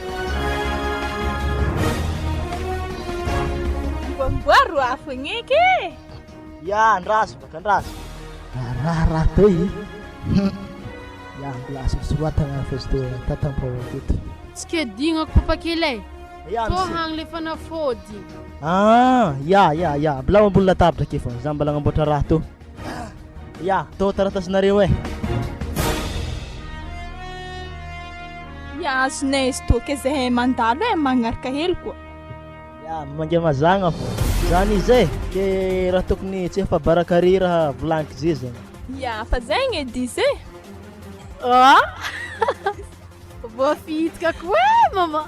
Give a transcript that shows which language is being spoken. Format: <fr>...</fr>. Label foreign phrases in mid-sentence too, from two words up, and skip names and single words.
<mg>Mboaro afo igny. Ya, andraso baka andraso. Raha toy. Ya, glace misuatagna festo tatampo dito. Tsy ke dignako papa kely e. Ya, To hang le fanafody. Ya. Bilao ambony latabatra ke fa za mbala namboatra raha to. Ya, to taratasinareo e. Ya, azonay izy to ke zahay mandalo magnaraka hely koa. Ya, mangia mazagna fô. Zany izy e, ke raha tokony tsy efa barakary raha volaniko zay zany. Ya, fa zegny edy izy e. Voafitaka ko e mama.</mg>